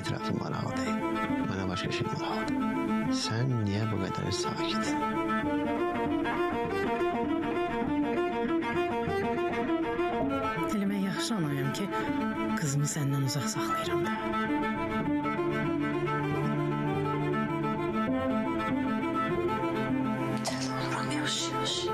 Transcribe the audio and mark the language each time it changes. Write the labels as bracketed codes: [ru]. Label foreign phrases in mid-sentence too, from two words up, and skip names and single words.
[az] olması maraqlı değil. Bana başka şey maraqlıdır. [tr] Sen niye bu kadar sakit? [az] Elə mən yaxşı anayam ki, qızımı səndən uzaq saxlayıram da. Dəli oluram yavaş-yavaş.